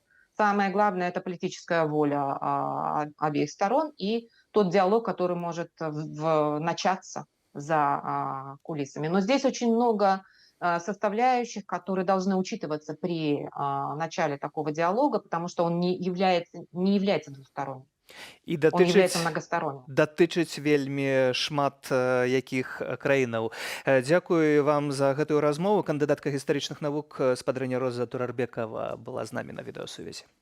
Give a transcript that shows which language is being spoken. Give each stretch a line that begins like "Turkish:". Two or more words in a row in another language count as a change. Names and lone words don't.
Russian: Самое главное – это политическая воля обеих сторон и тот диалог, который может начаться за кулисами. Но здесь очень много составляющих, которые должны учитываться при начале такого диалога, потому что он не является двусторонним.
Belarusian: І
Russian: Он является
Belarusian: датычыць
Russian: многосторонним.
Belarusian: датычыць вельмі шмат якіх краінаў. Дзякую вам за гэтую размову. Кандыдатка гістарычных навук спадарня Роза Турарбекова была з намі на відэасувязі.